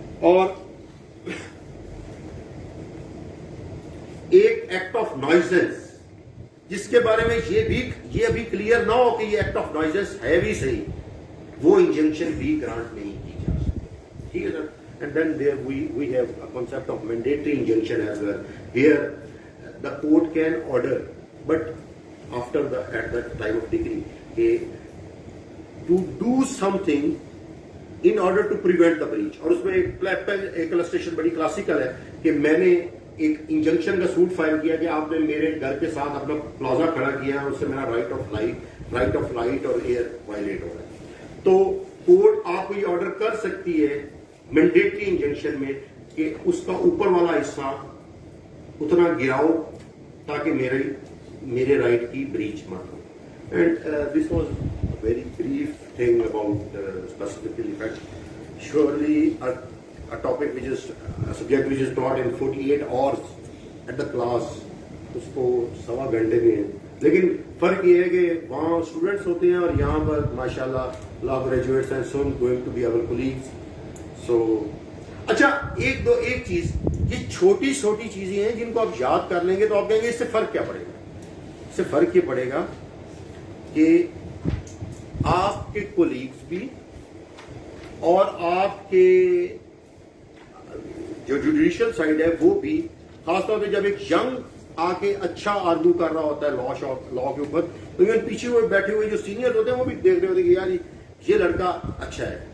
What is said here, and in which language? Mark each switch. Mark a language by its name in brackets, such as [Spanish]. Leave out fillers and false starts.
[Urdu] اور ایک act of نوائزنس جس کے بارے میں یہ ابھی کلیئر نہ ہو کہ یہ ایکٹ آف نوائزنس ہے بھی صحیح، وہ انجنکشن بھی گرانٹ نہیں کی جا سکتی. ٹھیک ہے سر. [English] And then there we have a concept of mandatory injunction as well, here the court can order, but at the time of decree, to do something in order to prevent the breach. [Urdu] اور اس میں ایک illustration بڑی classical ہے کہ میں نے ایک injunction کا سوٹ فائل کیا کہ آپ نے میرے گھر کے ساتھ اپنا پلازا کھڑا کیا ہے، اس سے میرا رائٹ آف لائٹ اور ایئر وائلیٹ ہو رہا ہے. تو کورٹ آپ کو یہ آرڈر کر سکتی ہے مینڈیٹری انجنکشن میں کہ اس کا اوپر والا حصہ اتنا گراؤ تاکہ میرے رائٹ کی بریچ نہ ہو. [English] And this was very brief thing about specifically fact. Surely a topic which is a subject which is taught in 48 hours at the class, [Urdu] اس کو 1.25 گھنٹے میں ہے. لیکن فرق یہ ہے کہ وہاں اسٹوڈنٹس ہوتے ہیں اور یہاں پر ماشاء اللہ لا گریجویٹس ہیں، [English] Soon going to be our colleagues. [Urdu] سو اچھا ایک چیز، یہ چھوٹی چھوٹی چیزیں ہیں جن کو آپ یاد کر لیں گے تو آپ کہیں گے اس سے فرق کیا پڑے گا. اس سے فرق یہ پڑے گا کہ آپ کے کولیگز بھی اور آپ کے جو جوڈیشل سائڈ ہے وہ بھی، خاص طور پہ جب ایک ینگ آ کے اچھا آرگو کر رہا ہوتا ہے لا کے اوپر، تو ایون پیچھے ہوئے بیٹھے ہوئے جو سینئر ہوتے ہیں وہ بھی دیکھ رہے ہوتے ہیں کہ یار یہ لڑکا اچھا ہے.